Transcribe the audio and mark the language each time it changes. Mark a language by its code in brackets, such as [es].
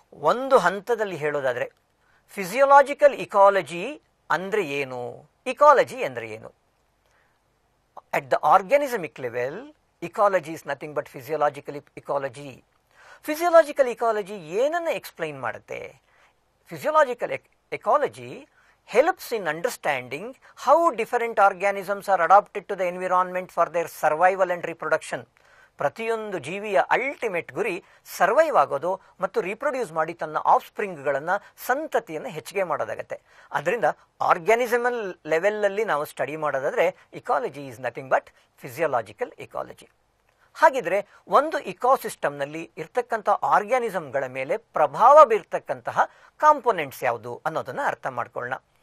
[kn] ಒಂದು ಹಂತದಲ್ಲಿ ಹೇಳೋದಾದರೆ ಫಿಸಿಯೋಲಾಜಿಕಲ್ ಇಕಾಲಜಿ ಅಂದರೆ ಏನು? ಇಕಾಲಜಿ ಅಂದರೆ ಏನು? [en] At the organismic level ecology is nothing but physiological ecology. [kn] Physiological ecology ಏನನ್ನು ಎಕ್ಸ್ಪ್ಲೈನ್ ಮಾಡುತ್ತೆ? [en] Physiological ecology helps in understanding how different organisms are adapted to the environment for their survival and reproduction. [kn] ಪ್ರತಿಯೊಂದು ಜೀವಿಯ ultimate ಗುರಿ survive ಆಗೋದು ಮತ್ತು reproduce ಮಾಡಿ ತನ್ನ of ಸ್ಪ್ರಿಂಗ್ಗಳನ್ನು, ಸಂತತಿಯನ್ನು ಹೆಚ್ಚಿಗೆ ಮಾಡೋದಾಗತ್ತೆ. ಅದರಿಂದ ಆರ್ಗ್ಯಾನಿಸಮಲ್ ಲೆವೆಲಲ್ಲಿ ನಾವು ಸ್ಟಡಿ ಮಾಡೋದಾದರೆ [en] Ecology is nothing but physiological ecology. [kn] ಹಾಗಿದ್ರೆ ಒಂದು ಇಕೋಸಿಸ್ಟಮ್ನಲ್ಲಿ ಇರ್ತಕ್ಕಂಥ ಆರ್ಗ್ಯಾನಿಸಮ್ಗಳ ಮೇಲೆ ಪ್ರಭಾವ ಬೀರ್ತಕ್ಕಂತಹ ಕಾಂಪೊನೆಂಟ್ಸ್ ಯಾವುದು ಅನ್ನೋದನ್ನು ಅರ್ಥ ಮಾಡ್ಕೊಳ್ಳೋಣ.